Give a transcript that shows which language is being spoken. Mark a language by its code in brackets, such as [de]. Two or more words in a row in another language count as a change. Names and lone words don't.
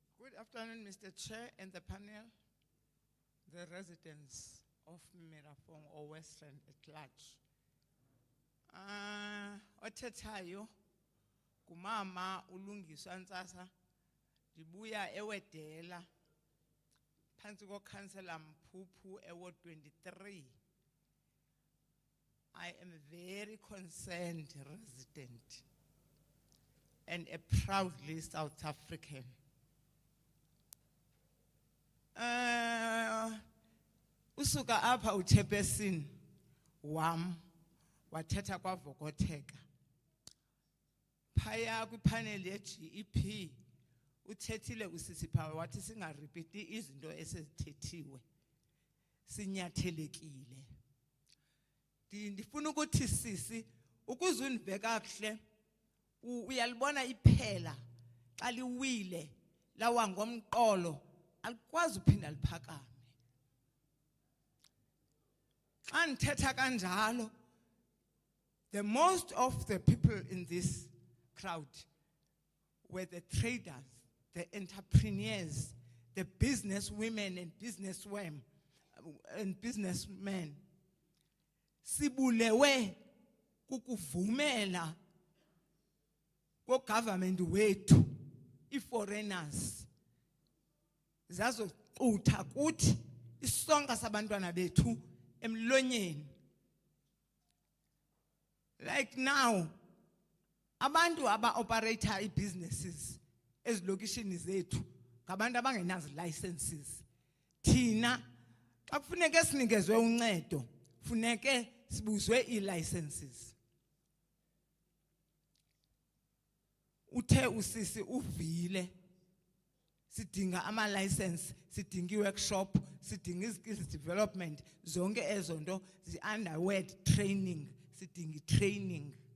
[en] Good afternoon, Mr. Chair and the panel, the residents of Mirafong or Western at large. [xh] Othethayo kumama uLungiswa Ntsasa ndibuya eWedela phansi koKhansela Mphuphu eWard 23. [en] I am a very concerned resident and a proudly South African. [xh] Usuka apha uchairperson wam wathetha kwavokoteka. Phaya kwipanel ye-GEP uthethile usisiphawe wathi singaripiti izinto esezithethiwe. Sinyathelekile. Ndifuna ukuthi sisi ukuze unive kakuhle uyalibona iphela xa liwile lawa ngomqolo alikwazi uphinda liphakame. Xa ndithetha kanjalo, [en] the most of the people in this crowd were the traders, the entrepreneurs, the business women and businessmen. [xh] Sibulewe kukuvumela ko-government wethu i-foreigners zazoxutha kuthi isonka sabantwana bethu emlonyeni. [en] Like now, [xh] abantu aba-operator i-businesses ezilokishini zethu ngabantu abangenazo licenses. Thina xa kufuneke sinikezwe uncedo funeke sibuzwe i-licenses. Uthe usisi uvile sidinga ama-license, sidinga i-workshop, sidinga [en] i-skills development, [xh] zonke ezo nto zi-underwed training, sidinga i-training.